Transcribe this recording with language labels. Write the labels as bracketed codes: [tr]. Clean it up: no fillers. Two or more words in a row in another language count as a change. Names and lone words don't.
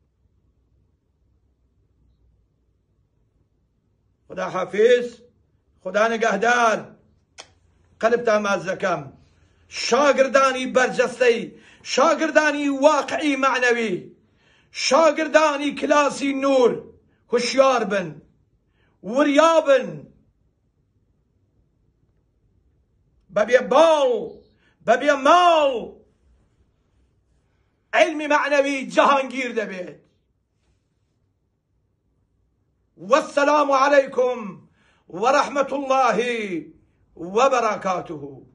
[fa] خدا حافظ، خدا نگهدار. [ckb] قلبتان مازەکەم. شاگردانی بەرجەستەی، شاگردانی واقعی معنەوی، شاگردانی کلاسی نور هوشیار بن، وریا بن، بەبێ باڵ بەبێ ماڵ علمی معنەوی جەهانگیر دەبێت. [ar] والسلام عليكم ورحمة الله وبركاته.